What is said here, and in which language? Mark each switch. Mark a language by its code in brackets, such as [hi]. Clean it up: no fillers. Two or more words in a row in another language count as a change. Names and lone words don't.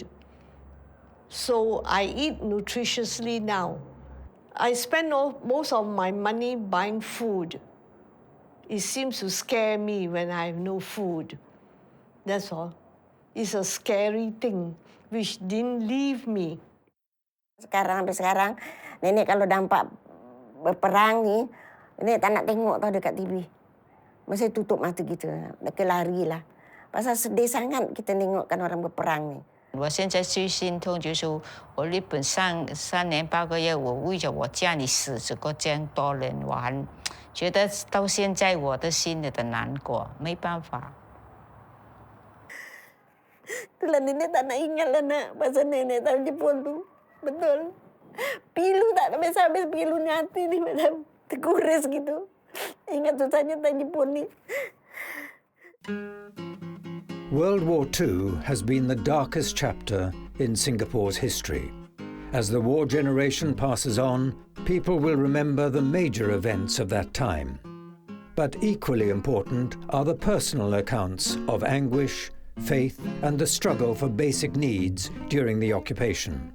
[en] So I eat nutritiously now. I spend most of my money buying food. It seems to scare me when I have no food. That's all. It's a scary thing which didn't leave me. [ms] Sampai sekarang, nenek kalau dampak berperang ni, nenek tak nak tengok tau dekat TV. Mesti tutup mata gitu, nak lari lah. Pasal sedih sangat kita tengokkan orang berperang ni. [zh] 我现在最心痛就是我日本3年8个月，我为着我家里死这个这样多人，我还觉得到现在我的心里的难过，没办法。 [ms] Itulah nenek tak nak ingat lah nak, pasal nenek tahun Jepun tu, betul. Pilu tak habis-habis pilunya hati ni macam terkuris gitu. Ingat susahnya tahun Jepun ni. [en] World War II has been the darkest chapter in Singapore's history. As the war generation passes on, people will remember the major events of that time. But equally important are the personal accounts of anguish, faith, and the struggle for basic needs during the occupation.